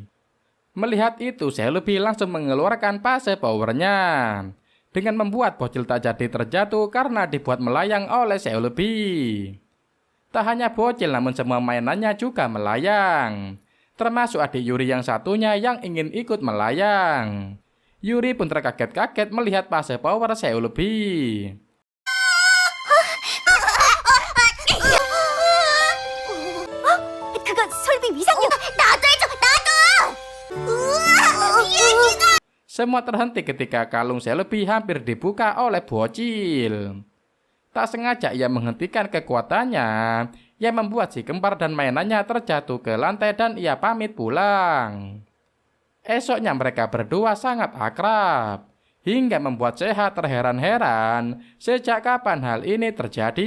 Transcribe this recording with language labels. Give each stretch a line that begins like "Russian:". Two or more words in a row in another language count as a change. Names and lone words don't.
Indonesian: Melihat itu, Seulbi langsung mengeluarkan fase powernya dengan membuat bocil tak jadi terjatuh karena dibuat melayang oleh Seulbi. Tak hanya bocil, namun semua mainannya juga melayang, termasuk adik Yuri yang satunya yang ingin ikut melayang. Yuri pun terkaget-kaget melihat fase power Seulbi.
Korean: 그건 설비 위상력. 나도 해줘, 나도. 우와, 비행기다.
Indonesian: Semua terhenti ketika kalung Seulbi hampir dibuka oleh bocil. Tak sengaja ia menghentikan kekuatannya yang membuat si kembar dan mainannya terjatuh ke lantai dan ia pamit pulang. Esoknya mereka berdua sangat akrab hingga membuat Seha terheran-heran sejak kapan hal ini terjadi.